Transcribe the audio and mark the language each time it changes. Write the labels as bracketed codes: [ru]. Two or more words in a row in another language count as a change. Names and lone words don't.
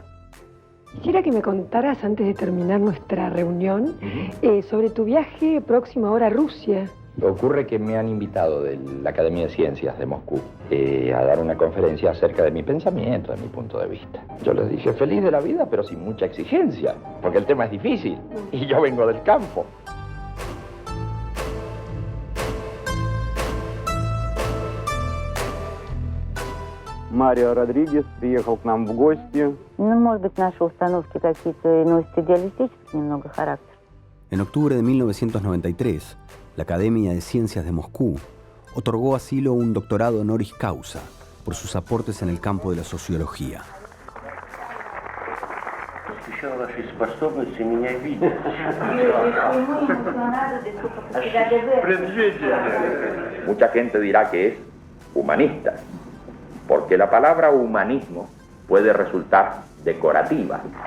[es] Quisiera que me contaras, antes de terminar nuestra reunión, sobre tu viaje próximo ahora a Rusia. Ocurre que me han invitado de la Academia de Ciencias de Moscú a dar una conferencia acerca de mi pensamiento, de mi punto de vista. Yo les dije, feliz de la vida, pero sin mucha exigencia, porque el tema es difícil y yo vengo del campo. [ru] Марио Родригес приехал к нам в гости. Ну, может быть, наши установки какие-то носят идеалистический немного характер. [es] En octubre de 1993, la Academia de Ciencias de Moscú otorgó a Silo un doctorado honoris causa por sus aportes en el campo de la sociología. Mucha gente dirá que es humanista, porque la palabra humanismo puede resultar decorativa.